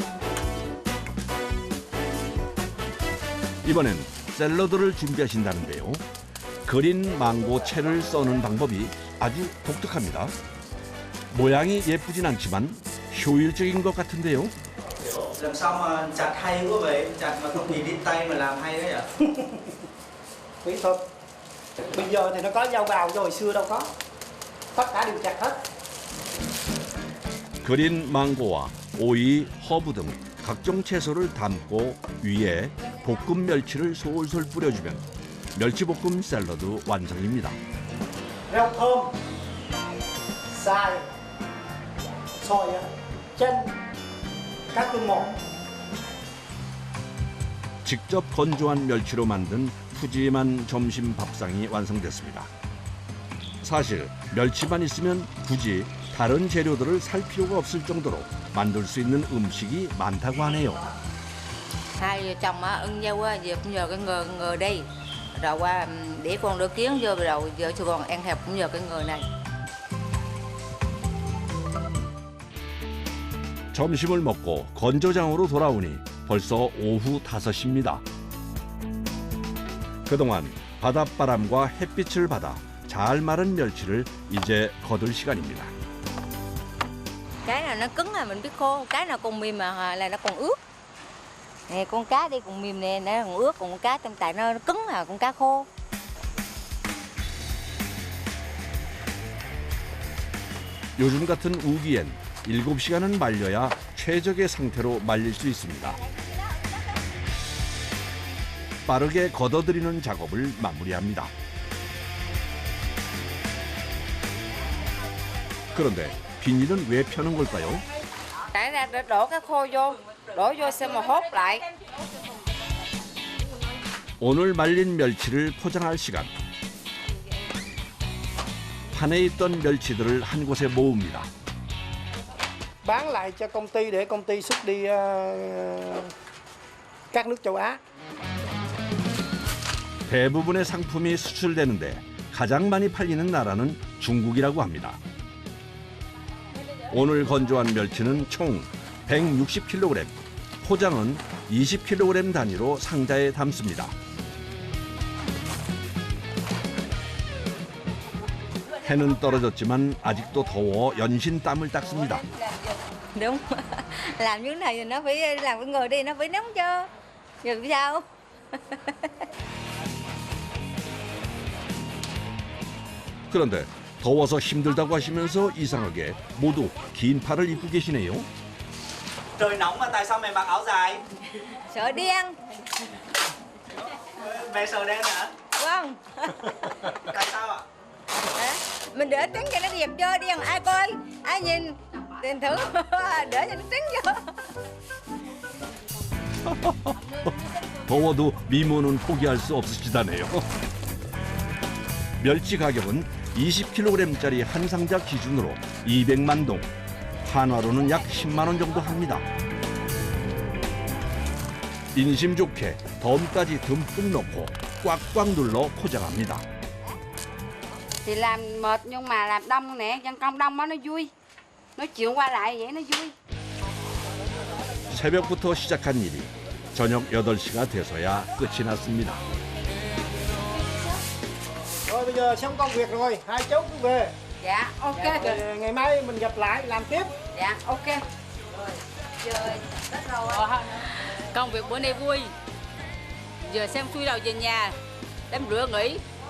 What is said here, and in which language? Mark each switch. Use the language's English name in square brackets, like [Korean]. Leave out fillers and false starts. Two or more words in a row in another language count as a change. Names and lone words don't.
[Korean] 이번엔 샐러드를 준비하신다는데요. 그린 망고 채를 써는 방법이 아주 독특합니다. 모양이 예쁘진 않지만 효율적인 것 같은데요. [Vietnamese] Làm sao mà chặt hay quá vậy? Chặt mà không bị đít tay mà làm hay đấy ạ? Kỹ thuật. Bây giờ thì nó có dao bào, rồi xưa đâu có. Tất cả đều chặt hết. [Korean] 그린 망고와 오이, 허브 등 각종 채소를 담고 위에 볶음 멸치를 솔솔 뿌려주면 멸치볶음 샐러드 완성입니다. [Vietnamese] Rau thơm, xài, xoài, chanh, cá cơm một. [Korean] 직접 건조한 멸치로 만든 푸짐한 점심 밥상이 완성됐습니다. 사실 멸치만 있으면 굳이 다른 재료들을 살 필요가 없을 정도로 만들 수 있는 음식이 많다고 하네요. [Vietnamese] Hai vợ chồng á ưng nhau á, giờ cũng nhờ cái người đây. Rồi qua để con đỡ kiến vô rồi vợ cho con ăn hẹp cũng nhờ cái người này. [Korean] 점심을 먹고 건조장으로 돌아오니 벌써 오후 5시입니다. 그동안 바닷바람과 햇빛을 받아 잘 마른 멸치를 이제 거둘 시간입니다. [Vietnamese] Cái nào nó cứng là mình biết khô, cái nào còn mềm mà là nó còn ướt. Nè con cá đây còn mềm nè, nó còn ướt, còn con cá trong tại nó cứng là con cá khô. [Korean] 요즘 같은 우기엔 7시간은 말려야 최적의 상태로 말릴 수 있습니다. 빠르게 걷어들이는 작업을 마무리합니다. 그런데 비닐은 왜 펴는 걸까요? [Vietnamese] Cái ra đổ cái khô vô, đổ vô xem mà hốt lại. [Korean] 오늘 말린 멸치를 포장할 시간. 판에 있던 멸치들을 한 곳에 모읍니다. [Vietnamese] Bán lại cho công ty để công ty xuất đi các nước châu Á. [Korean] 대부분의 상품이 수출되는데 가장 많이 팔리는 나라는 중국이라고 합니다. 오늘 건조한 멸치는 총 160kg, 포장은 20kg 단위로 상자에 담습니다. 해는 떨어졌지만 아직도 더워 연신 땀을 닦습니다. [Vietnamese] Đúng. Làm như thế này thì nó phải làm cái người đi nó phải nóng cho. Giờ sao? [Korean] 그런데 더워서 힘들다고 하시면서 이상하게 모두 긴 팔을 입고 계시네요. [Vietnamese] Trời nóng mà tại sao mày mặc áo dài? Sợ đen. Mẹ sợ đen hả? Vâng. Tại sao ạ? Hả? Mình đỡ trắng cho nó đẹp cho đen ai coi, ai nhìn tiền thử đỡ cho nó trắng cho. [Korean] 더워도 미모는 포기할 수 없으시다네요. 멸치 가격은 20kg짜리 한 상자 기준으로 200만 동, 한화로는 약 10만 원 정도 합니다. 인심 좋게 덤까지 듬뿍 넣고 꽉꽉 눌러 포장합니다. [Vietnamese] Thì làm mệt nhưng mà làm đông nè, dân công đông đó nó vui. Nói chuyện qua lại vậy nó vui. [Korean] 새벽부터 시작한 일이 저녁 8시가 돼서야 끝이 났습니다. [Vietnamese] Rồi bây giờ xong công việc rồi, hai cháu cứ về. Dạ, ok. Rồi, ngày mai mình gặp lại làm tiếp. Dạ, ok. Công việc bữa nay vui. Giờ xem xuôi đầu về nhà, đem rửa nghỉ.